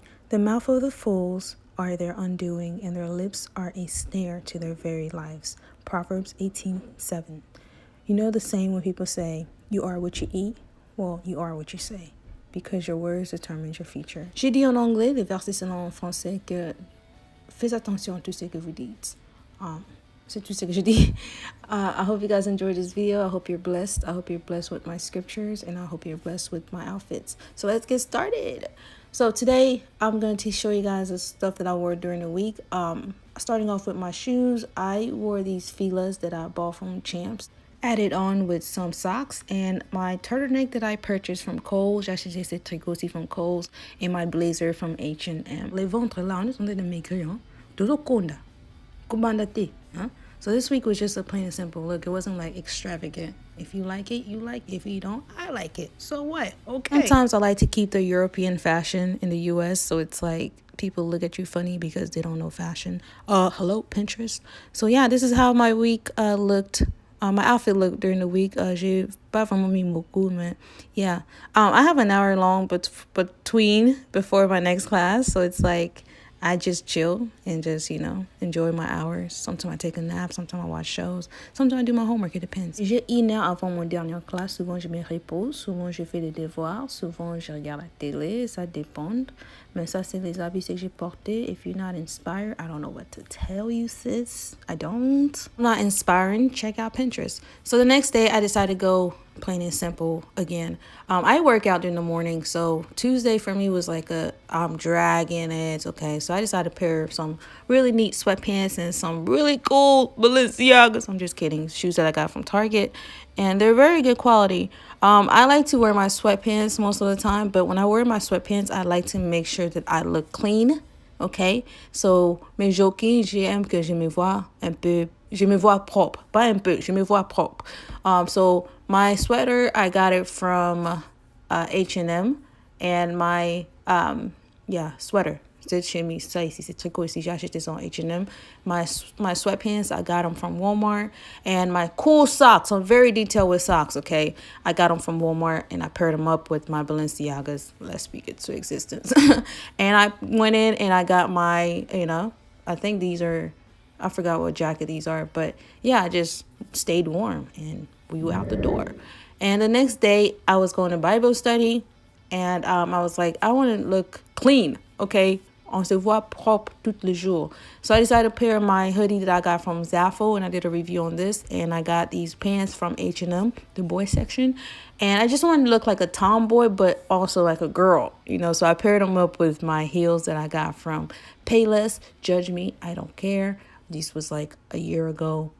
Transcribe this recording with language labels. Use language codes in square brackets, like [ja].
[en] The mouth of the fools are their undoing, and their lips are a snare to their very lives. Proverbs 18:7. You know the saying when people say, you are what you eat? Well, you are what you say, because your words determine your future. [fr] J'ai dit en anglais, les versets sont en français, que faites attention à tout ce que vous dites. C'est tout ce que je dis. [en] I hope you guys enjoyed this video. I hope you're blessed. I hope you're blessed with my scriptures, and I hope you're blessed with my outfits. So let's get started. So today I'm going to show you guys the stuff that I wore during the week. Starting off with my shoes, I wore these Filas that I bought from Champs. Added on with some socks and my turtleneck that I purchased from Kohl's. [fr] J'ai acheté ce tricot aussi [en] from Kohl's, and my blazer from H&M. [fr] Les ventres là, on est en train de maigrir, hein. Todo conda. Kubandate, huh? [en] So this week was just a plain and simple look. It wasn't like extravagant. If you like it, you like it. If you don't, I like it. So what? Okay. Sometimes I like to keep the European fashion in the US, so it's like people look at you funny because they don't know fashion. Hello, Pinterest. So yeah, this is how my week looked. My outfit looked during the week. [fr] J'ai pas vraiment mis beaucoup, mais yeah. [en] I have an hour long between before my next class, so it's like I just chill and just, enjoy my hours. Sometimes I take a nap, sometimes I watch shows, sometimes I do my homework, it depends. [fr] J'ai 1 heure avant mon dernière classe, souvent je me repose, souvent je fais des devoirs, souvent je regarde la télé, ça dépend. Mais ça, c'est les habits que j'ai portés. [en] If you're not inspired, I don't know what to tell you, sis. I don't. I'm not inspiring. Check out Pinterest. So the next day, I decided to go plain and simple again. I work out in the morning, so Tuesday for me was like I'm dragging it. Okay, so I decided to pair some really neat sweatpants and some really cool Balenciagas. I'm just kidding. Shoes that I got from Target, and they're very good quality. I like to wear my sweatpants most of the time, but when I wear my sweatpants, I like to make sure that I look clean. Okay, so [fr] mes jogging, j'aime que je me vois un peu, je me vois propre, pas un peu, je me vois propre. [en] So my sweater, I got it from H&M, and my sweater. [fr] C'est chez moi, ça ici, c'est tricot ici, j'ai acheté ça en H&M. [en] My sweatpants, I got them from Walmart. And my cool socks, I'm very detailed with socks, okay? I got them from Walmart, and I paired them up with my Balenciagas. Let's speak it to existence. And I went in and I got my, I think these are, I forgot what jacket these are. But yeah, I just stayed warm, and we were out the door. And the next day, I was going to Bible study, and I was like, I want to look clean, okay? [fr] On se voit propre tous les jours. [en] So I decided to pair my hoodie that I got from Zaffo, and I did a review on this. And I got these pants from H&M, the boy section. And I just wanted to look like a tomboy, but also like a girl, So I paired them up with my heels that I got from Payless. Judge me, I don't care. This was like a year ago.